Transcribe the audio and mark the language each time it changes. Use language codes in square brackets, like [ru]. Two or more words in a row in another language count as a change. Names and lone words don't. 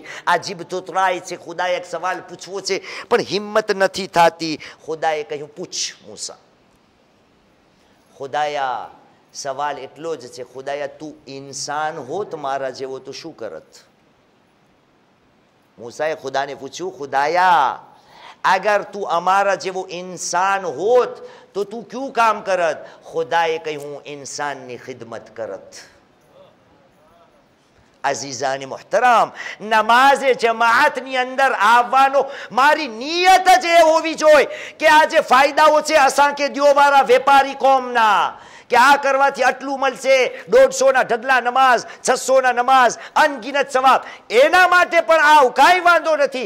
[gu] આ જીભ તોતરાય છે, ખુદાએ એક સવાલ પૂછવો છે પણ હિંમત નથી થતી. ખુદાએ કહ્યું પૂછ મૂસા. ખુદાયા સવાલ એટલો જ છે, ખુદાયા તું ઇન્સાન હોત મારા જેવો તો શું કરત? મૂસાએ ખુદાને પૂછ્યું, ખુદાયા અગર તું અમારા જેવો ઇન્સાન હોત તો તું કયું કામ કરત? ખુદાએ કહ્યું ઇન્સાન ની ખિદમત કરત. અઝીઝાની મુહતરમ, નમાઝે જમાતની અંદર આવવાનો મારી નિયત જ એ હોવી જોઈએ કે આ જે ફાયદાઓ છે અસાં કે દ્યો મારા વેપારી કોમના કે આ કરવાથી આટલું મળશે, 150 ના ઢગલા નમાઝ, 600 ના નમાઝ, અનગિનત સવાબ, એના માટે પણ આવ, કાંઈ વાંધો નથી.